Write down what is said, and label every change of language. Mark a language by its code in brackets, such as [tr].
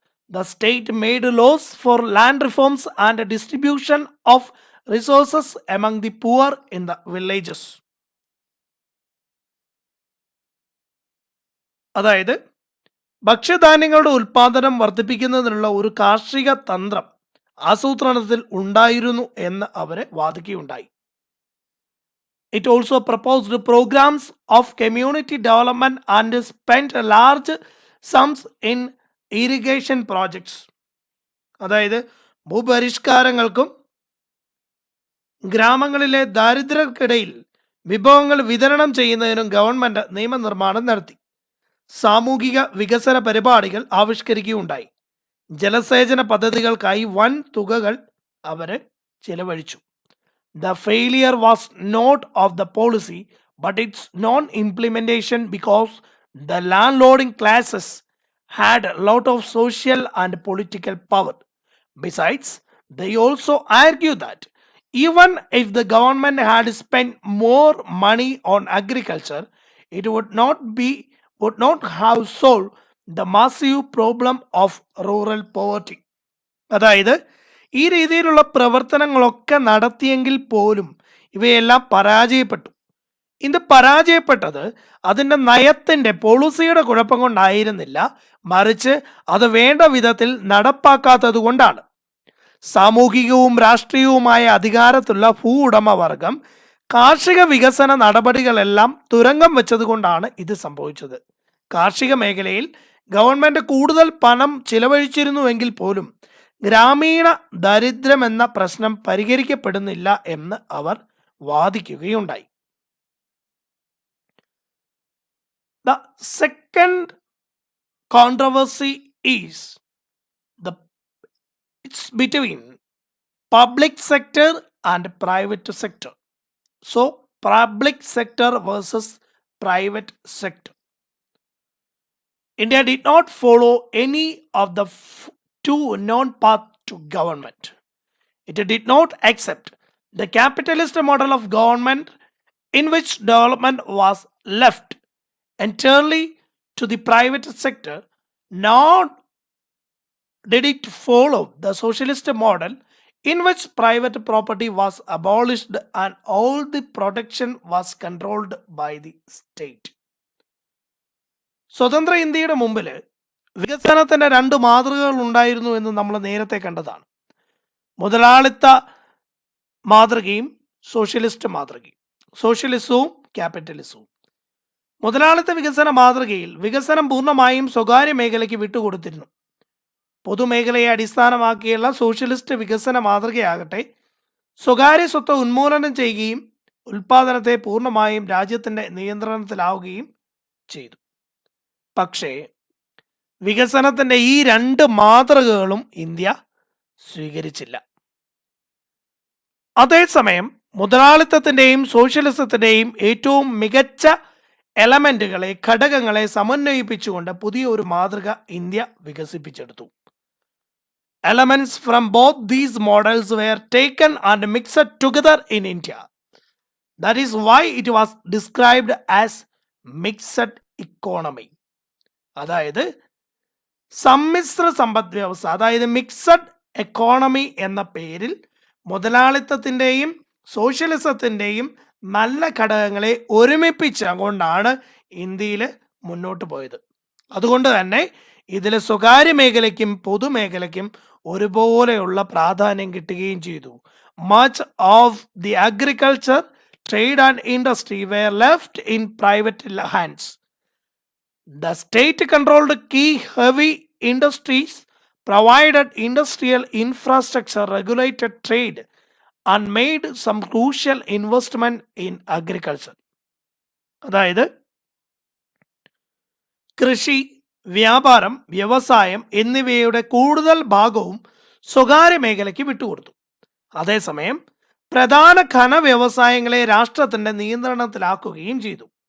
[en] The state made laws for land reforms and distribution of resources among the poor in the villages. [ml] അതായത് ഭക്ഷ്യധാന്യങ്ങളുടെ ഉൽപാദനം വർദ്ധിപ്പിക്കുന്നതിനുള്ള ഒരു കാർഷിക തന്ത്രം ആസൂത്രണത്തിൽ ഉണ്ടായിരുന്നു എന്ന് അവരെ വാദിക്കുകയുണ്ടായി. [en] It also proposed programs of community development and spent large sums in irrigation projects. [ml] അതായത് ഭൂപരിഷ്കാരങ്ങൾക്കും ഗ്രാമങ്ങളിലെ ദാരിദ്ര്യർക്കിടയിൽ വിഭവങ്ങൾ വിതരണം ചെയ്യുന്നതിനും ഗവൺമെന്റ് നിയമനിർമ്മാണം നടത്തി. സാമൂഹിക വികസന പരിപാടികൾ ആവിഷ്കരിക്കുകയുണ്ടായി. ജലസേചന പദ്ധതികൾക്കായി വൻ തുകകൾ അവർ ചെലവഴിച്ചു. [en] The failure was not of the policy but its non-implementation, because the landlording classes had a lot of social and political power. Besides, they also argue that even if the government had spent more money on agriculture, it would not have solved the massive problem of rural poverty. [ml] അതായത് ഈ രീതിയിലുള്ള പ്രവർത്തനങ്ങളൊക്കെ നടത്തിയെങ്കിൽ പോലും ഇവയെല്ലാം പരാജയപ്പെട്ടു. ഇത് പരാജയപ്പെട്ടത് അതിൻ്റെ നയത്തിൻ്റെ, പോളിസിയുടെ കുഴപ്പം കൊണ്ടായിരുന്നില്ല, മറിച്ച് അത് വേണ്ട വിധത്തിൽ നടപ്പാക്കാത്തത് കൊണ്ടാണ്. സാമൂഹികവും രാഷ്ട്രീയവുമായ അധികാരത്തുള്ള ഭൂ ഉടമവർഗം കാർഷിക വികസന നടപടികളെല്ലാം തുരങ്കം വെച്ചതുകൊണ്ടാണ് ഇത് സംഭവിച്ചത്. കാർഷിക മേഖലയിൽ ഗവൺമെൻറ് കൂടുതൽ പണം ചിലവഴിച്ചിരുന്നുവെങ്കിൽ പോലും ഗ്രാമീണ ദരിദ്രം എന്ന പ്രശ്നം പരിഹരിക്കപ്പെടുന്നില്ല എന്ന് അവർ വാദിക്കുകയുണ്ടായി. [en] The second controversy is it's between public sector and private sector. So, public sector versus private sector. India did not follow any of the two known paths to government. It did not accept the capitalist model of government in which development was left entirely to the private sector, nor did it follow the socialist model in which private property was abolished and all the production was controlled by the state. [ml] സ്വതന്ത്ര ഇന്ത്യയുടെ മുമ്പിൽ വികസനത്തിന്റെ രണ്ട് മാതൃകകൾ ഉണ്ടായിരുന്നു എന്ന് നമ്മൾ നേരത്തെ കണ്ടതാണ്. മുതലാളിത്ത മാതൃകയും സോഷ്യലിസ്റ്റ് മാതൃകയും, സോഷ്യലിസവും ക്യാപിറ്റലിസവും. മുതലാളിത്ത വികസന മാതൃകയിൽ വികസനം പൂർണ്ണമായും സ്വകാര്യ മേഖലയ്ക്ക് വിട്ടുകൊടുത്തിരുന്നു. പൊതുമേഖലയെ അടിസ്ഥാനമാക്കിയുള്ള സോഷ്യലിസ്റ്റ് വികസന മാതൃകയാകട്ടെ സ്വകാര്യ സ്വത്ത് ഉന്മൂലനം ചെയ്യുകയും ഉൽപാദനത്തെ പൂർണ്ണമായും രാജ്യത്തിൻ്റെ നിയന്ത്രണത്തിലാവുകയും ചെയ്തു. പക്ഷേ വികസനത്തിൻ്റെ ഈ രണ്ട് മാതൃകകളും ഇന്ത്യ സ്വീകരിച്ചില്ല. അതേസമയം മുതലാളിത്തത്തിൻ്റെയും സോഷ്യലിസത്തിൻ്റെയും ഏറ്റവും മികച്ച എലമെൻറ്റുകളെ, ഘടകങ്ങളെ സമന്വയിപ്പിച്ചുകൊണ്ട് പുതിയ ഒരു മാതൃക ഇന്ത്യ വികസിപ്പിച്ചെടുത്തു. [en] Elements from both these models were taken and mixed together in India. That is why it was described as mixed economy. [ml] അതായത് സമ്മിശ്ര സമ്പദ് വ്യവസ്ഥ, അതായത് മിക്സഡ് എക്കോണമി എന്ന പേരിൽ മുതലാളിത്തത്തിൻ്റെയും സോഷ്യലിസത്തിൻ്റെയും നല്ല ഘടകങ്ങളെ ഒരുമിപ്പിച്ചുകൊണ്ടാണ് ഇന്ത്യയിൽ മുന്നോട്ട് പോയത്. അതുകൊണ്ട് തന്നെ ഇതിൽ സ്വകാര്യ മേഖലയ്ക്കും പൊതുമേഖലയ്ക്കും ഒരുപോലെയുള്ള പ്രാധാന്യം കിട്ടുകയും ചെയ്തു. [en] Much of the agriculture, trade and industry were left in private hands. The state controlled key heavy industries, provided industrial infrastructure, regulated trade, and made some crucial investment in agriculture. [ml] അതായത് കൃഷി, വ്യാപാരം, വ്യവസായം എന്നിവയുടെ കൂടുതൽ ഭാഗവും സ്വകാര്യ മേഖലയ്ക്ക് വിട്ടുകൊടുത്തു. അതേസമയം പ്രധാന ഖന വ്യവസായങ്ങളെ രാഷ്ട്രത്തിൻ്റെ നിയന്ത്രണത്തിലാക്കുകയും ചെയ്തു.